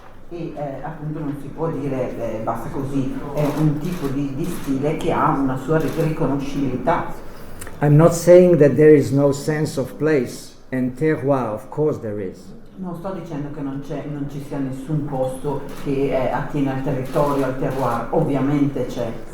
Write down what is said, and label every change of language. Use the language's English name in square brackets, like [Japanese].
[Italian] E appunto non si può dire basta così, è un tipo di stile che ha una sua riconoscibilità. [English] I'm not saying that there is no sense of place and terroir, of course there is. [Italian] Non sto dicendo che non ci sia nessun posto che attiene al territorio, al terroir, ovviamente c'è.